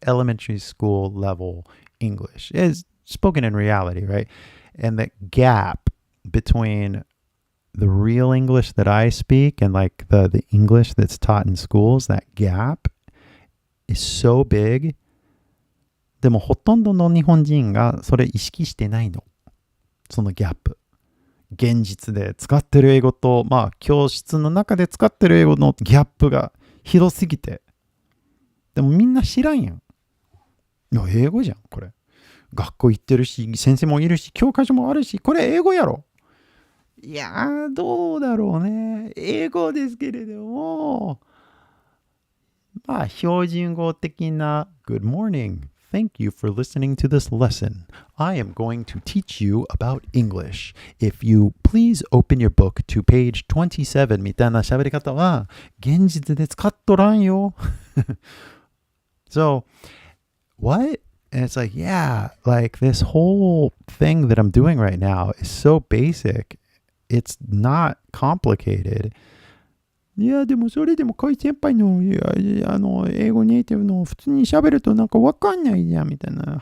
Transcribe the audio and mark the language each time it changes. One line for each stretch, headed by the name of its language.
English: Elementary school level English is spoken in reality, right? And the gap between the real English that I speak and like the English that's taught in schools, that gap is so big.
Japanese: でもほとんどの日本人がそれ意識してないの。そのギャップ。現実で使ってる英語と、教室の中で使ってる英語のギャップが広すぎて。でもみんな知らんやん。いや、英語じゃん、これ。学校行ってるし、先生もいるし、教科書もあるし、これ英語やろ。いやー、どうだろうね。英語ですけれども、標準語的な
English: Good morning, thank you for listening to this lesson. I am going to teach you about English. If you please open your book to page 27
Japanese: みたいな喋り方は現実で使っとらんよ。
English: So, what? And it's like, yeah, like this whole thing that I'm doing right now is so basic. It's not complicated.
Japanese: いや、でもそれでもカイ先輩の英語ネイティブの普通に喋るとなんかわかんないじゃんみたいな。